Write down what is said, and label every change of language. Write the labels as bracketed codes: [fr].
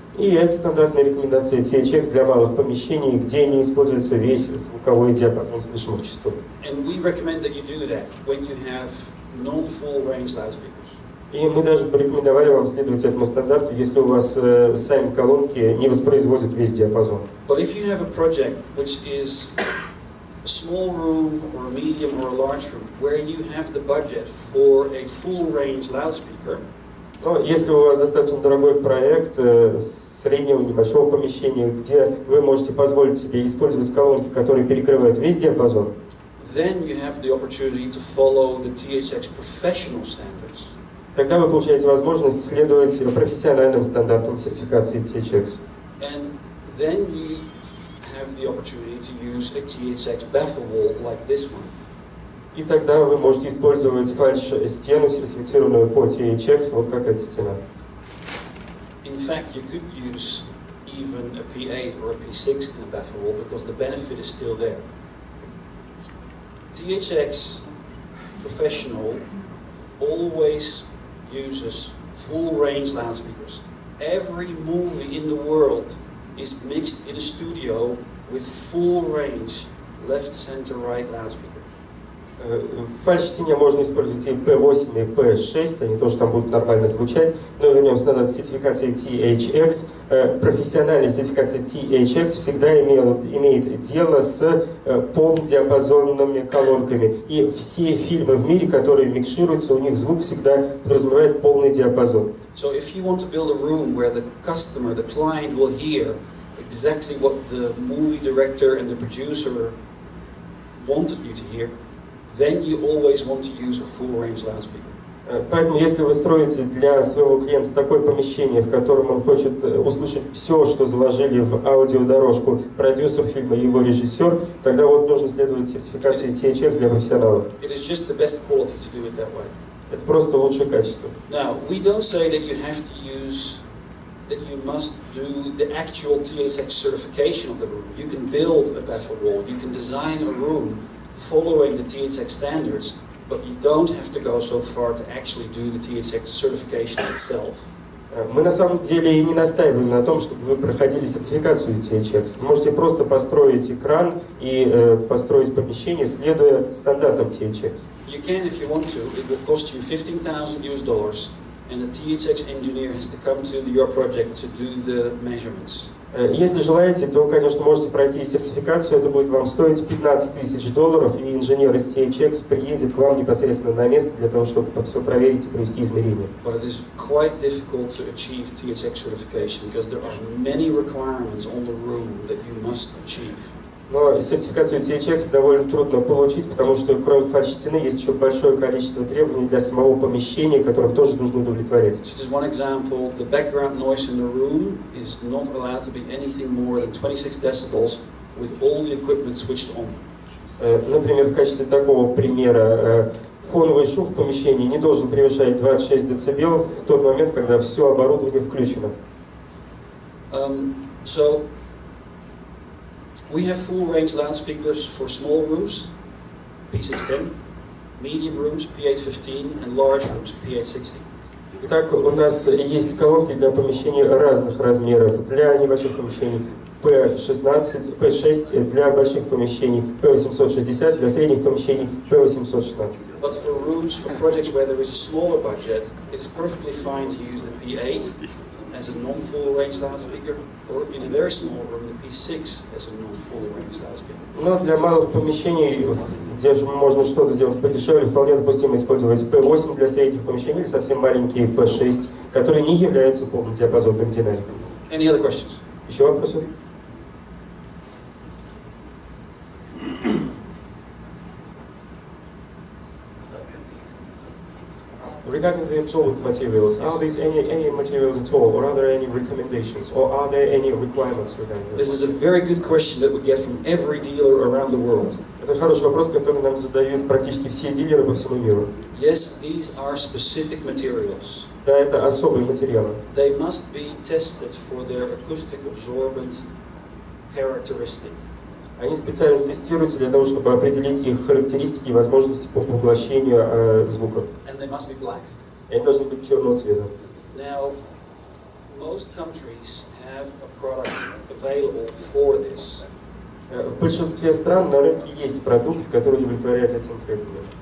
[ru] И это стандартная рекомендация THX для малых помещений, где не используется весь звуковой диапазон слышимых частот. [en] And we recommend that you do that when you have non-full range loudspeakers. [ru] И мы даже порекомендовали вам следовать этому стандарту, если у вас сами колонки не воспроизводят весь диапазон. [en] But if you have a project which is a small room or a medium or a large room where you have the budget for a full range loudspeaker, [ru] но если у вас достаточно дорогой проект среднего небольшого помещения, где вы можете позволить себе использовать колонки, которые перекрывают весь диапазон, [en] then you have the opportunity to follow the THX professional standards. [ru] Тогда вы получаете возможность следовать профессиональным стандартам сертификации THX. [en] And then you have the opportunity to use a THX baffle wall like this one. [ru] И тогда вы можете использовать фальш-стену, сертифицированную по THX, вот как эта стена. [en] In fact, you could use even a P8 or a P6 in a baffle wall because the benefit is still there. THX Professional always uses full range loudspeakers. every movie in the world is mixed in a studio with full range, left, center, right loudspeakers. [ru] В фальш-чтении можно использовать и P8, и P6, они тоже там будут нормально звучать. Но вернемся назад к сертификации THX. Профессиональная сертификация THX всегда имеет дело с полнодиапазонными колонками. И все фильмы в мире, которые микшируются, у них звук всегда подразумевает полный диапазон. [en] So if you want to build a room where the customer, the client will hear exactly what the movie director and the producer wanted you to hear, then you always want to use a full range loudspeaker. [ru] Поэтому, если вы строите для своего клиента такое помещение, в котором он хочет услышать все, что заложили в аудиодорожку продюсер фильма и его режиссер, тогда вот нужно следовать сертификации THX для профессионалов. [en] It is just the best quality to do it that way. [ru] Это просто лучшее качество. [en] Now, we don't say that you have to use, that you must do the actual THX certification of the room. You can build a baffle wall, you can design a room following the THX standards, but you don't have to go so far to actually do the THX certification itself. [ru] Мы на самом деле и не настаиваем на том, чтобы вы проходили сертификацию THX. Вы можете просто построить экран и построить помещение, следуя стандартам THX. [en] You can if you want to. It will cost you $15,000, and the THX engineer has to come to your project to do the measurements. [ru] Если желаете, то, конечно, можете пройти сертификацию, это будет вам стоить $15,000, и инженер из THX приедет к вам непосредственно на место для того, чтобы все проверить и провести измерения. [en] But it is quite difficult to achieve THX certification because there are many requirements on the room that you must achieve. [ru] Но сертификацию THX довольно трудно получить, потому что кроме фальш-стены есть еще большое количество требований для самого помещения, которым тоже нужно удовлетворять. [en] Just as one example, the background noise in the room is not allowed to be anything more than 26 decibels with all the equipment switched on. [ru] Например, в качестве такого примера, фоновый шум в помещении не должен превышать 26 дБ в тот момент, когда все оборудование включено. [en] So we have full range loudspeakers for small rooms, P610, medium rooms, P815, and large rooms, P860. [ru] Итак, у нас есть колонки для помещений разных размеров. Для небольших помещений P16, P6, для больших помещений P860, для средних помещений P816. [en] But for rooms, for projects where there is a smaller budget, it is perfectly fine to use the P8 as a non-full range loudspeaker, or in a very small room, the P6 as a non-full range loudspeaker. [ru] Но для малых помещений, где же можно что-то сделать подешевле, вполне допустимо использовать P8 для средних помещений или совсем маленькие P6, которые не являются полнодиапазонным динамиком. [en] Any other questions? [ru] Еще вопросы? [en] Regarding the absorbent materials, are these any materials at all, or are there any recommendations, or are there any requirements regarding this? This is a very good question that we get from every dealer around the world. [ru] Это хороший вопрос, который нам задают практически все дилеры по всему миру. [en] Yes, these are specific materials. [ru] Да, это особые материалы. [en] They must be tested for their acoustic absorbent characteristic. [ru] Они специально тестируются для того, чтобы определить их характеристики и возможности по поглощению звука. [en] And they must be black. [ru] И они должны быть черного цвета. [en] Now, most countries have a product available for this. [ru] В большинстве стран на рынке есть продукт, который удовлетворяет этим требованиям.